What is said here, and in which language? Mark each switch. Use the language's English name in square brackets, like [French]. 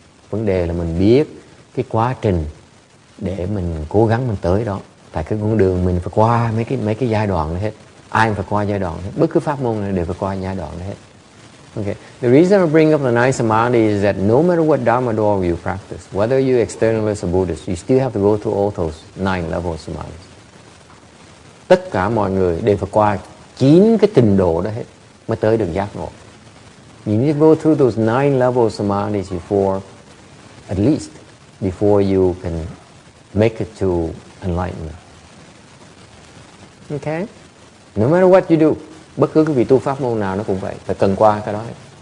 [Vietnamese] Vấn đề là mình biết cái quá trình để mình cố gắng mình tới đó. Tại cái con đường mình phải qua mấy cái giai đoạn đó hết. Ai cũng phải qua giai đoạn hết. Bất cứ pháp môn này đều phải qua giai đoạn đó hết. [English] Okay. The reason I bring up the nine samadhi is that no matter what dharma door you practice, whether you're externalist or Buddhist, you still have to go through all those 9 levels of samadhi. [Vietnamese] Tất cả mọi người đều phải qua 9 cái trình độ đó hết mới tới được giác ngộ. [English] You need to go through those 9 levels of samadhis at least before you can make it to enlightenment. Okay? No matter what you do, [Vietnamese] bất cứ cái vị tu pháp môn nào nó cũng vậy, phải cần qua cái đó hết.